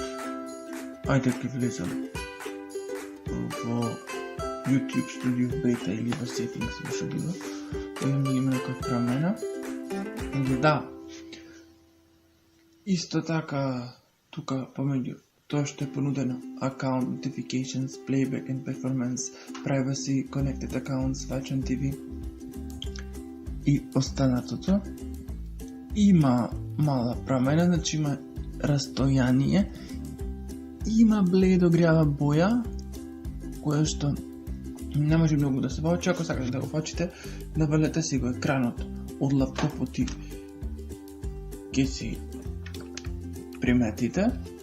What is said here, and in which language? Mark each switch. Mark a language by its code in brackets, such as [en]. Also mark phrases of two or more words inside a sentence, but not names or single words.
[mk] Ајде ќе влезам во YouTube Studio Beta или во Settings во што било. Видам дали има некоја промена. Да. Исто така тука помеѓу тоа што е понудено [en] Account Notifications, Playback and Performance, Privacy, Connected Accounts, Watch on TV [mk] и останатото. Има мала промена, значи има растојание, има бледо грјава боја, која што не може многу да се воочи. Ако сакате да го почите, навалете си го екранот од лаптопот и ќе си приметите.